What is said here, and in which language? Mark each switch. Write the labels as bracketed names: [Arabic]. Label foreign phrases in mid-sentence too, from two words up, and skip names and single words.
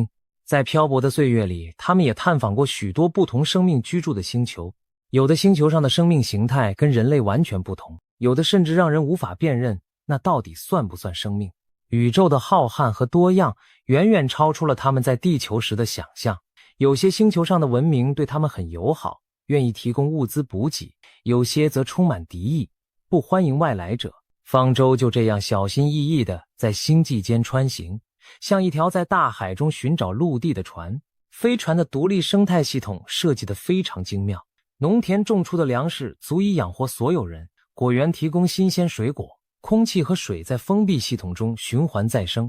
[Chinese] 在漂泊的歲月裡，他們也探訪過許多不同生命居住的星球。有的星球上的生命形態跟人類完全不同，有的甚至讓人無法辨認，那到底算不算生命？宇宙的浩瀚和多樣遠遠超出了他們在地球時的想象。有些星球上的文明对他們很友好，願意提供物資補給，有些則充滿敵意，不歡迎外來者。方舟就這樣小心翼翼地在星際間穿行，像一條在大海中尋找陸地的船。飛船的獨立生態系統設計得非常精妙，農田種出的糧食足以養活所有人，果園提供新鮮水果，空氣和水在封閉系統中循環再生。